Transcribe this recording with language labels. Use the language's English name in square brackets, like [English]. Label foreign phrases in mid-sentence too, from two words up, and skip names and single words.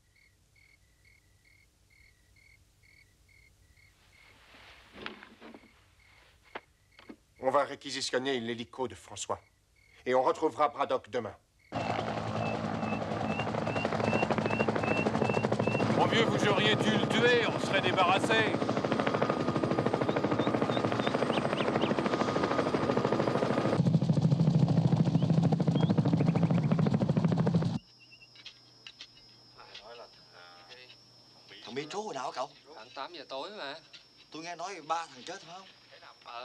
[French] On va réquisitionner l'hélico de François. Et on retrouvera Braddock demain. vieux, vous auriez dû le tuer, on serait débarrassé. [Vietnamese] Thằng Mitro hồi nào hả cậu? Khoảng 8 giờ tối mà. Tôi nghe nói 3 thằng chết phải không?